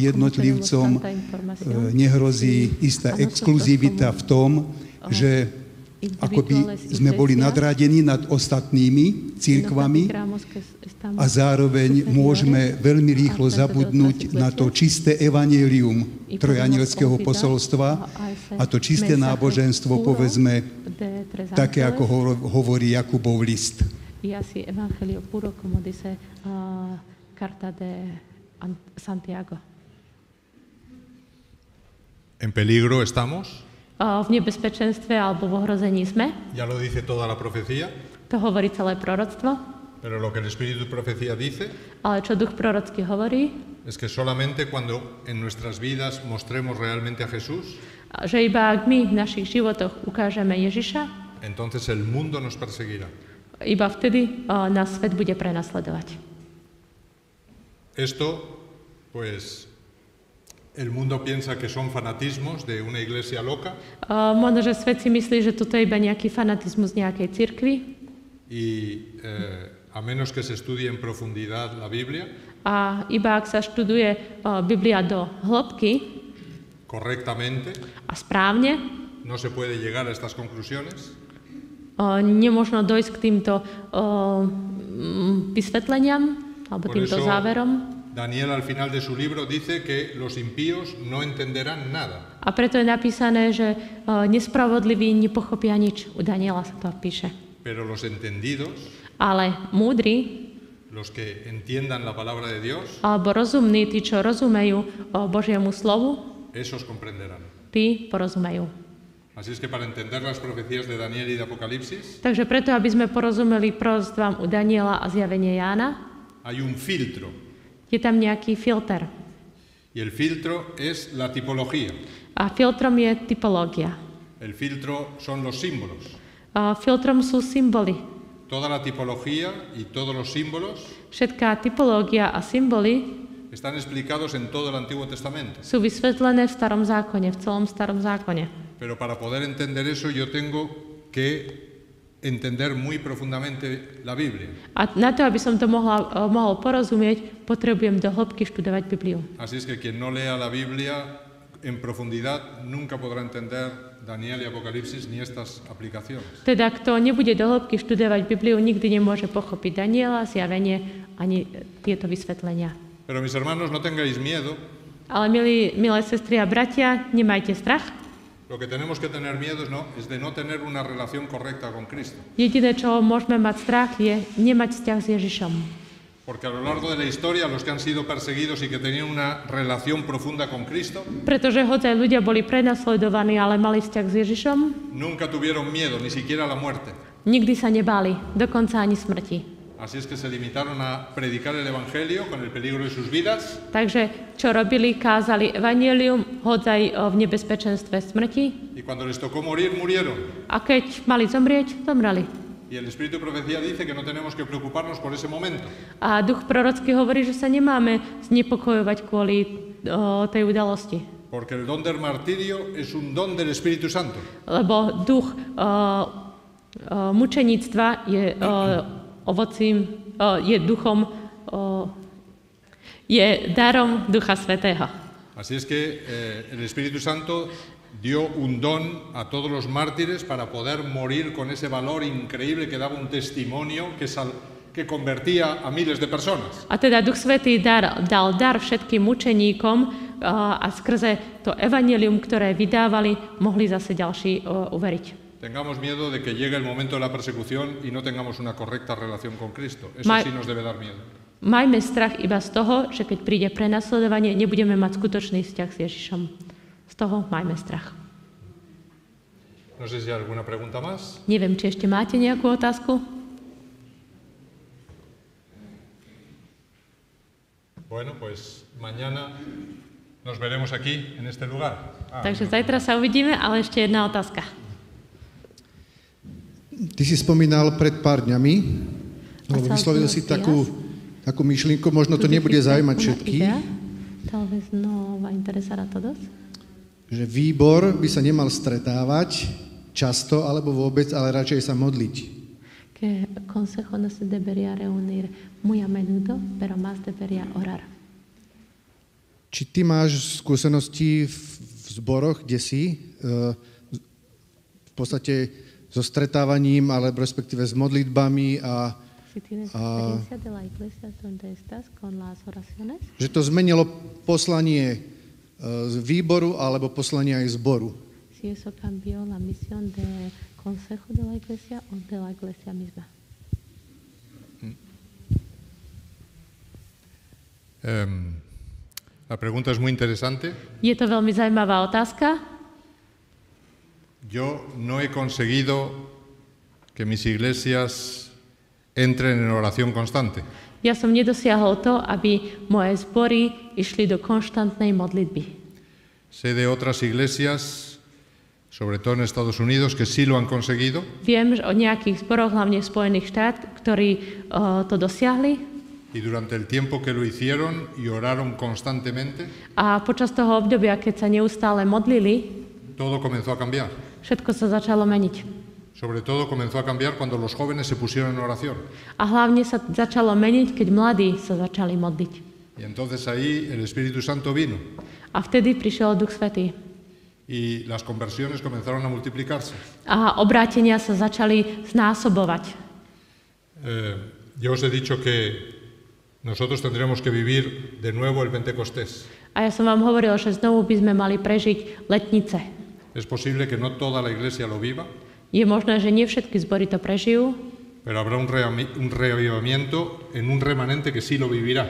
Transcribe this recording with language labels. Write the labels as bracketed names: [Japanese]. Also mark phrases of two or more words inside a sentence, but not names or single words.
[Slovak] jednotlivcom nehrozí istá exkluzivita v tom, že akoby sme boli nadradení nad ostatnými cirkvami a zároveň môžeme veľmi rýchlo zabudnúť na to čisté evanjelium trojanielského posolstva a to čisté náboženstvo, povedzme, také ako hovorí Jakubov list. [Spanish] Y así Evangelio puro, como dice Carta de Santiago. ¿En peligro estamos? [Slovak] V nebezpečenstve alebo v ohrození sme. [Spanish] Ya lo dice toda la profecía. [Slovak] To hovorí celé proroctvo. [Spanish] Pero lo que el Espíritu de Profecía dice [Slovak] Ale čo duch prorocký hovorí, [Spanish] es que solamente cuando en nuestras vidas mostremos realmente a Jesús, [Slovak] že iba ak my v našich životoch ukážeme Ježiša, [Spanish] entonces el mundo nos perseguirá. [Slovak] Iba vtedy nás svet bude prenasledovať. [Spanish] Esto, pues, el mundo piensa que son fanatismos de una iglesia loca. [Slovak] Možno, že svet si myslí, že toto je iba nejaký fanatizmus nejakej cirkvi. [Spanish] Y a menos que se estudie en profundidad la Biblia, [Slovak] A iba ak sa študuje Biblia do hĺbky [Spanish] correctamente, [Slovak] a správne, [Spanish] no se puede llegar a estas conclusiones. [Slovak] Nemožno dojsť k týmto vysvetleniam alebo [Spanish] Por [Slovak] týmto [Spanish] eso, [Slovak] záverom. [Spanish] Daniel al final de su libro dice que los impíos no entenderán nada. [Slovak] A preto je napísané, že nespravodliví nepochopia nič. U Daniela sa to píše. [Spanish] Pero los entendidos, [Slovak] Ale múdri, [Spanish] los que entiendan la palabra de Dios, [Slovak] alebo rozumní, tí, čo rozumejú Božiemu slovu, [Spanish] esos comprenderán. [Slovak] tí porozumejú. [Spanish] Así es que para entender las profecías de Daniel y de Apocalipsis, [Slovak] Takže preto, aby sme porozumeli proroctvám u Daniela a zjavenie Jána, [Spanish] hay un filtro. [Slovak] je tam nejaký filter. [Spanish] Y el filtro es la tipología. [Slovak] A filtrom je typológia. [Spanish] El filtro son los símbolos. [Slovak] Filtrom sú symboly. [Spanish] Toda la tipología y todos los símbolos [Slovak] Všetká typológia a symboly [Spanish] están explicados en todo el Antiguo Testamento. [Slovak] sú vysvetlené v Starom zákone, v celom Starom zákone. [Spanish] Pero para poder entender eso yo tengo que entender muy profundamente la Biblia. [Slovak] A na to, aby som to mohol porozumieť, potrebujem do hĺbky študovať Bibliu. [Spanish] Así es que quien no lea la Biblia en profundidad nunca podrá entender Daniel y Apocalipsis ni estas aplicaciones. [Slovak] Teda, kto nebude do hĺbky študovať Bibliu, nikdy nemôže pochopiť Daniela, zjavenie ani tieto vysvetlenia. [Spanish] Pero mis hermanos, no tengáis miedo. [Slovak] Ale milé sestry a bratia, nemajte strach. [Spanish] Lo que tenemos que tener miedo es de no tener una relación correcta con Cristo. [Slovak] Jediné, čo môžeme mať strach, je nemať vzťah s Ježišom. [Spanish] Porque a lo largo de la historia, los que han sido perseguidos y que tenían una relación profunda con Cristo, [Slovak] Pretože hoď aj ľudia boli prenasledovaní, ale mali vzťah s Ježišom, [Spanish] nunca tuvieron miedo, ni siquiera a la muerte. [Slovak] nikdy sa nebáli, dokonca ani smrti. [Spanish] Así es que se limitaron a predicar el Evangelio con el peligro de sus vidas. [Slovak] Takže čo robili, kázali evanjelium, hoď aj v nebezpečenstve smrti. [Spanish] Y cuando les tocó morir, murieron. [Slovak] A keď mali zomrieť, zomreli. [Spanish] Y el Espíritu de Profecía dice que no tenemos que preocuparnos por ese momento. [Slovak] A duch prorocký hovorí, že sa nemáme znepokojovať kvôli tej udalosti. [Spanish] Porque el don del martirio es un don del Espíritu Santo. [Slovak] Lebo duch mučeníctva je ovocím, je duchom, je darom Ducha Svätého. [Spanish] Así es que el Espíritu Santo dio un don a todos los mártires para poder morir con ese valor increíble que daba un testimonio que convertía a miles de personas. [Slovak] A teda Duch Svätý dal dar všetkým mučeníkom a skrze to evanjelium, ktoré vydávali, mohli zase ďalší uveriť. [Spanish] Tengamos miedo de que llegue el momento de la persecución y no tengamos una correcta relación con Cristo. Eso sí nos debe dar miedo. [Slovak] Majme strach iba z toho, že keď príde prenasledovanie, nebudeme mať skutočný vzťah s Ježišom. Z toho majme strach. [Spanish] No sé si hay alguna pregunta más. [Slovak] Neviem, či ešte máte nejakú otázku? [Spanish] Bueno, pues mañana nos veremos aquí, en este lugar. [Slovak] Takže zajtra sa uvidíme, ale ešte jedna otázka. Ty si spomínal pred pár dňami, lebo vyslovil si takú myšlienku, možno to nebude zaujímať všetkých, že výbor by sa nemal stretávať často alebo vôbec, ale radšej sa modliť. [Spanish] Que consejo no se debería reunir muy a menudo, pero más debería orar. [Slovak] Či ty máš skúsenosti v zboroch, kde si, v podstate so stretávaním, alebo respektíve s modlitbami a že to zmenilo poslanie z výboru alebo poslanie aj zboru. [Spanish] Si eso cambió la misión de consejo de la iglesia o de la iglesia misma. La pregunta es muy interesante. [Slovak] Je to veľmi zaujímavá otázka. [Spanish] Yo no he conseguido que mis iglesias entren en oración constante. [Slovak] Ja som nedosiahol to, aby moje zbory išli do konštantnej modlitby. [Spanish] Sé de otras iglesias, sobre todo en Estados Unidos, que sí lo han conseguido. [Slovak] Viem o nejakých zboroch, hlavne v Spojených štátoch, ktorí to dosiahli. [Spanish] Y durante el tiempo que lo hicieron y oraron constantemente, [Slovak] a počas toho obdobia, keď sa neustále modlili, [Spanish] todo comenzó a cambiar. [Slovak] Všetko sa začalo meniť. [Spanish] Sobre todo comenzó a cambiar cuando los jóvenes se pusieron en oración. [Slovak] A hlavne sa začalo meniť, keď mladí sa začali modliť. [Spanish] Y entonces ahí el Espíritu Santo vino. [Slovak] A vtedy prišiel Duch Svätý. [Spanish] Y las conversiones comenzaron a multiplicarse. [Slovak] A obrátenia sa začali znásobovať. [Spanish] Yo os he dicho que nosotros tendremos que vivir de nuevo el Pentecostés. [Slovak] A ja som vám hovoril, že znovu by sme mali prežiť letnice. [Spanish] Es posible que no toda la iglesia lo viva. [Slovak] Je možné, že nie všetky zbory to prežijú. [Spanish] Pero habrá un reavivamiento en un remanente que sí lo vivirá.